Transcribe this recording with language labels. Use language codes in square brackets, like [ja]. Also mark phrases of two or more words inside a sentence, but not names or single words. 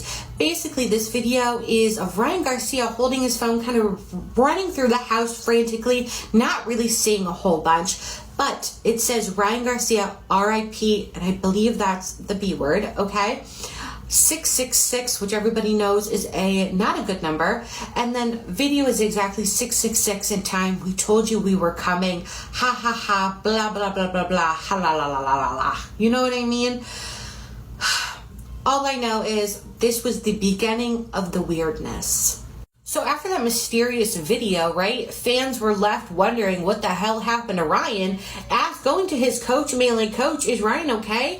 [en] Basically, this video is of Ryan Garcia holding his phone, kind of running through the house frantically, not really saying a whole bunch, but it says Ryan Garcia, RIP, and I believe that's the B word, okay? 666, which everybody knows is not a good number, and then video is exactly 666 in time. We told you we were coming. Ha ha ha, blah blah blah blah blah, ha la la la la la la. You know what I mean? All I know is this was the beginning of the weirdness. So after that mysterious video, right, fans were left wondering what the hell happened to Ryan, going to his coach, mailing, "Coach, is Ryan okay?"